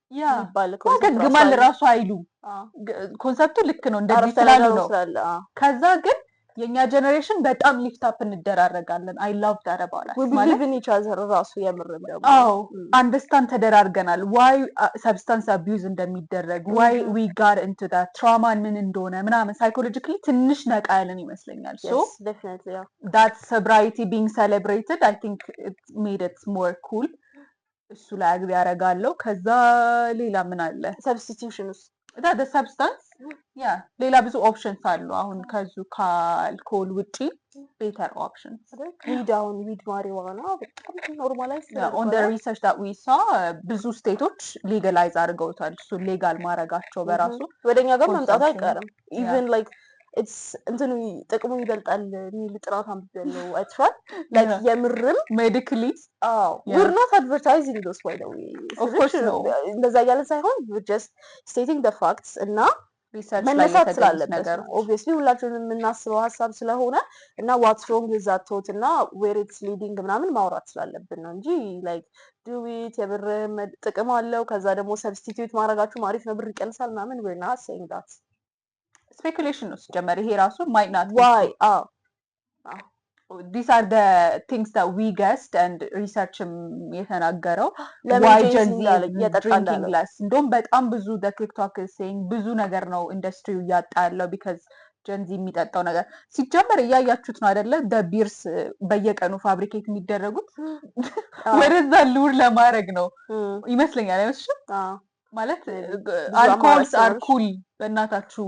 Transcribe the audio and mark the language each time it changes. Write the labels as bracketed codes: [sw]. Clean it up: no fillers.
[am] ያገግማል ራሱ አይሉም ኮንሰፕቱ ልክ ነው እንደዚህ ስላሉ ነው። ከዛ ግን የኛ ጀነሬሽን በጣም ሊፍት አፕ እንደራረጋለን። [en] አይ ላቭ ዳት አባውት አስ [am] ማለት [en] ቢሊቭ ኢን ኢች አዘር [am] ራሱ የምርም ደግሞ [en] አንደርስታንድ [am] ተደራርገናል [en] ዋይ ሰብስታንስ አቢዩዝ [am] እንደሚደረግ [en] ዋይ ዊ ጋት ኢንቱ ዳት ትራማን [am] ምን እንደሆነ ምናምን [en] ሳይኮሎጂካሊ [am] ትንሽ ነቃ ያለን ይመስለኛል። [en] ሶ definitely that sobriety being celebrated I think it made it more cool [am] እሱ ላይ አግቢ ያረጋለው። ከዛ ሌላ ምን አለ [en] ሰብስቲቲዩሽንስ the substance [am] ሌላ ብዙ ኦፕሽንስ አሉ። አሁን ከዙ ከአልኮል ውጪ [en] ቤተር ኦፕሽንስ ዊድ ማሪዋና [am] በጣም [en] ኖርማላይዝ on the research that we saw [am] ብዙ [en] ስቴቶች ሌጋላይዝ [am] አድርገውታል። እሱ [en] ሌጋል [am] ማረጋቸው በራሱ ወደኛ ጋር መምጣት አይቀርም። [en] ኢቭን ላይክ it's [am] እንትኑ ጥቅሙ ይበልጣል የሚል ጥናት አንብቤያለሁ አይተሻል። ላይክ የምርም [en] medically we're not advertising those by the way of course no [am] እንደዛ ያለ ሳይሆን [en] we're just stating the facts እና [am] ሪሰርች ላይ መነሳት ስላለበት ነገር obviously ሁላችንም የምናስበው ሀሳብ ስለሆነ እና [en] what's wrong with that thought [am] እና [en] where it's leading [am] ምናምን ማውራት ስላለብን ነው እንጂ [en] like do it [am] የብር ጥቅም አለው ከዛ ደግሞ ሰብስቲቲዩት ማድረጋችሁ አሪፍ ነው ብር ይቀንሳል ምናምን [en] we're not saying that [am] speculation ነው ሲጀመር ይሄ ራሱ [en] might not why these are the things that we guessed and research [am] የተናገረው [en] why Gen Z drinking less [am] እንደውም በጣም ብዙ [en] the TikTok is saying [am] ብዙ ነገር ነው ኢንዱስትሪው እያጣ ያለው because Gen Z የሚጠጣው ነገር ሲጀመር እያያችሁት ነው አይደለ [en] the beers [am] በየቀኑ ፋብሪኬት የሚደረጉት ወደዛ ሉር ለማድረግ ነው ይመስለኛል አይመስልም ማለት [en] alcohols are cool [am] በእናታችሁ